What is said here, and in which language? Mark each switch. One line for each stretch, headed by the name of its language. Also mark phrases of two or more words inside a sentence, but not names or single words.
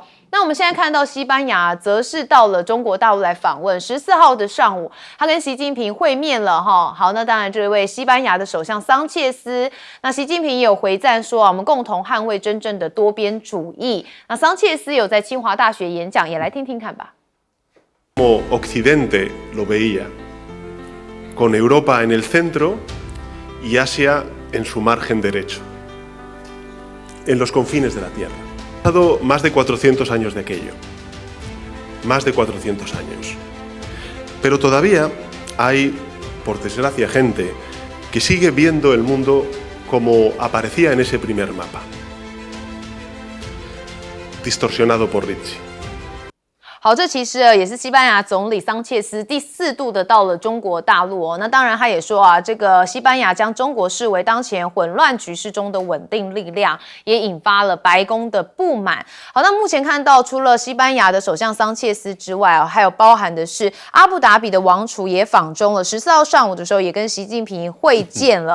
Chinese: 那我们现在看到西班牙则是到了中国大陆来访问，14号的上午，他跟习近平会面了哈。好，那当然这位西班牙的首相桑切斯，那习近平也有回赞说啊，我们共同捍卫真正的多边主义。那桑切斯有在清华大学演讲，也来听听看吧。
Spanish: Como Occidente lo veía, con Europa en el centro y Asia en su margen derecho, en los confines de la Tierra. Ha pasado más de 400 años de aquello, más de 400 años. Pero todavía hay, por desgracia, gente que sigue viendo el mundo como aparecía en ese primer mapa, distorsionado por Ritchie.
Chinese: 好，这其实也是西班牙总理桑切斯第4度的到了中国大陆哦。那当然，他也说啊，这个西班牙将中国视为当前混乱局势中的稳定力量，也引发了白宫的不满。好，那目前看到，除了西班牙的首相桑切斯之外还有包含的是阿布达比的王储也访中了，14号上午的时候也跟习近平会见了。